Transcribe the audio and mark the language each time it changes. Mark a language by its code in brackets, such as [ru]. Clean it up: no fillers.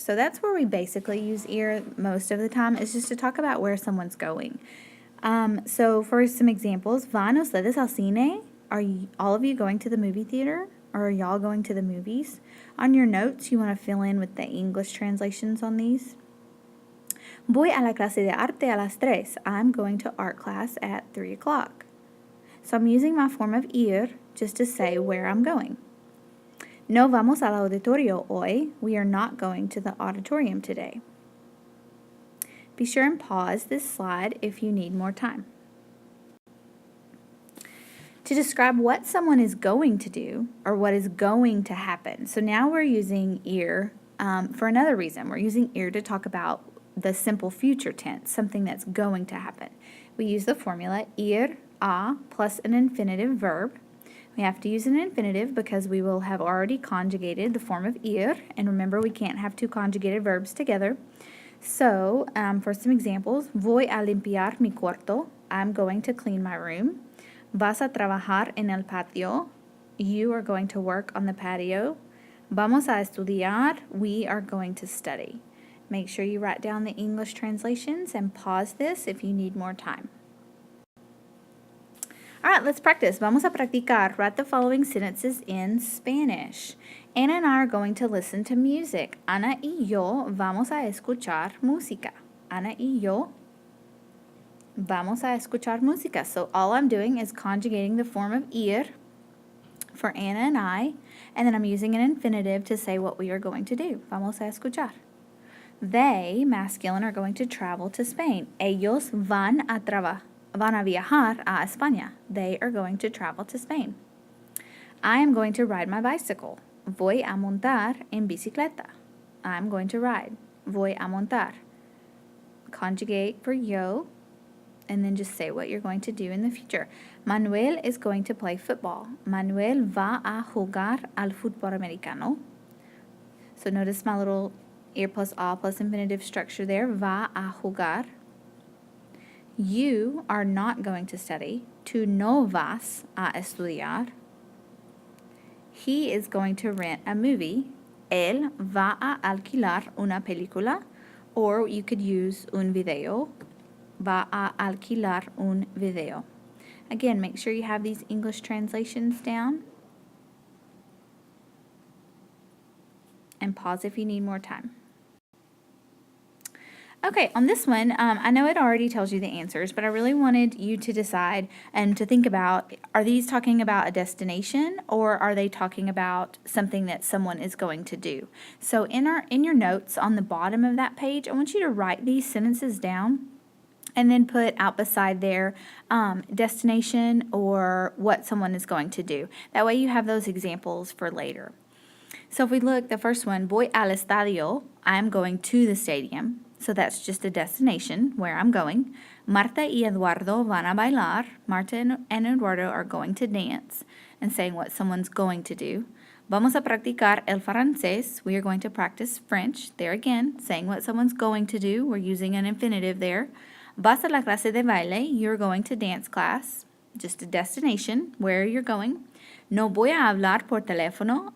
[en] So that's where we basically use ir most of the time, is just to talk about where someone's going. So for some examples, [es] ¿van ustedes al cine? [en] Are all of you going to the movie theater? Or are y'all going to the movies? On your notes, you want to fill in with the English translations on these. [es] Voy a la clase de arte a las 3. [en] I'm going to art class at 3 o'clock. So I'm using my form of ir just to say where I'm going. [es] No vamos al auditorio hoy. [en] We are not going to the auditorium today. Be sure and pause this slide if you need more time. To describe what someone is going to do or what is going to happen. So now we're using ir for another reason. We're using ir to talk about the simple future tense, something that's going to happen. We use the formula ir a plus an infinitive verb. We have to use an infinitive because we will have already conjugated the form of ir, and remember we can't have two conjugated verbs together. So for some examples, [es] voy a limpiar mi cuarto. [en] I'm going to clean my room. [es] Vas a trabajar en el patio. [en] You are going to work on the patio. [es] Vamos a estudiar. [en] We are going to study. Make sure you write down the English translations and pause this if you need more time. All right, let's practice. [es] Vamos a practicar. [en] Write the following sentences in Spanish. Ana and I are going to listen to music. [es] Ana y yo vamos a escuchar música. Ana y yo vamos a escuchar música. [en] So all I'm doing is conjugating the form of ir for Ana and I, and then I'm using an infinitive to say what we are going to do. [es] Vamos a escuchar. [en] They, masculine, are going to travel to Spain. [es] Ellos van a viajar a España. [en] They are going to travel to Spain. I am going to ride my bicycle. [es] Voy a montar en bicicleta. [en] I'm going to ride. [es] Voy a montar. [en] Conjugate for yo, and then just say what you're going to do in the future. Manuel is going to play football. [es] Manuel va a jugar al fútbol americano. [en] So notice my little ir plus a plus infinitive structure there. [es] Va a jugar. [en] You are not going to study. [es] Tú no vas a estudiar. [en] He is going to rent a movie. [es] Él va a alquilar una película. [en] Or you could use [es] un video. Va a alquilar un video. [en] Again, make sure you have these English translations down. And pause if you need more time. Okay, on this one, I know it already tells you the answers, but I really wanted you to decide and to think about, are these talking about a destination or are they talking about something that someone is going to do? So in your notes on the bottom of that page, I want you to write these sentences down and then put out beside their destination or what someone is going to do. That way you have those examples for later. So if we look, the first one, [es] voy al estadio, [en] I'm going to the stadium. So that's just a destination where I'm going. [es] Marta y Eduardo van a bailar. [en] Marta and Eduardo are going to dance, and saying what someone's going to do. [es] Vamos a practicar el francés. [en] We are going to practice French. There again, saying what someone's going to do. We're using an infinitive there. [es] Vas a la clase de baile. [en] You're going to dance class. Just a destination where you're going. [es] No voy a hablar por teléfono.